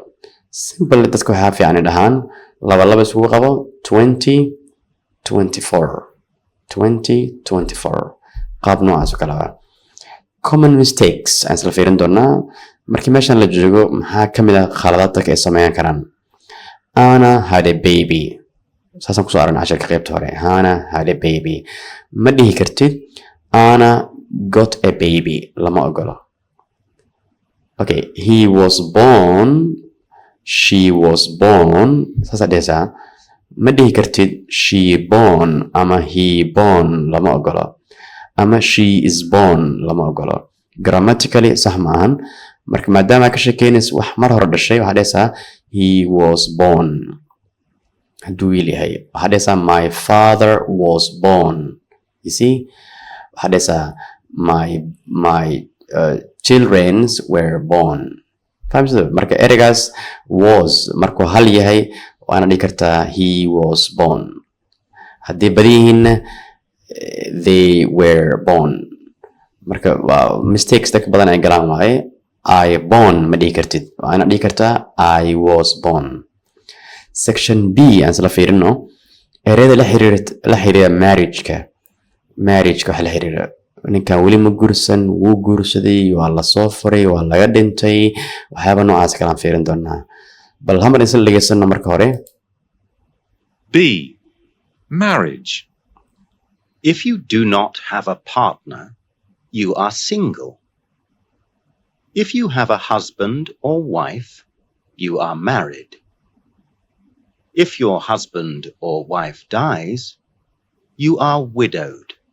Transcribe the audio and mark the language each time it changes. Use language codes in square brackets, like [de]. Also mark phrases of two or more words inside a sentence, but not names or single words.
[so] simple dadka waxaa fiican dhahaan laba iskugu qabo 2024 qaab noocaas oo kale ah. [en] Common mistakes [so] aan isla fiirin doonaa markii meeshan la joogo maxaa ka mid ah khaladaadka ay sameeyaan karaan. [en] Anna had a baby. [so] Saasan ku soo aragnay casharka qaybta hore. [en] Anna had a baby. [so] Ma dhihi kartid [en] Anna got a baby. [so] Lama ogolo. [en] Okay, he was born, she was born. [so] Saasa dhehaysaa. Ma dhihi kartid [en] she born [so] ama [en] he born. [so] Lama ogolo. ama [en] she is born [so] lama ogolo. Grammatically sax maahan. Marka maadaama ka sheekeynaysa wax mar hore dhashay waxaa dhehaysaa [en] he was born. [so] hadduu wiil yahay waxaa dhehaysaa [en] my father was born. You see, [so] waxaa dhehaysaa [en] my children were born. [so] fahamsida? Marka ereygaas was markuu hal yahay waana dhihi kartaa [en] he was born. [so] haddii badan yihiinna [en] they were born. [so] Marka mistakes dadka badan ay galaan waaye. [en] I born [so] ma dhihi kartid waa inaad dhihi kartaa [en] I was born. [so] Section B aan isla fiirino ereyada la xiriira marriage-ka waxa la xiriira ninkan weli ma guursan wuu guursaday waa la soo furay waa laga dhintay waxyaaba noocaas kale aan fiirin doonaa bal hamar isla dhegeysano marka hore. [en] B. Marriage. If you do not have a partner, you are single. If you have a husband or wife, you are married. If your husband or wife dies, you are widowed.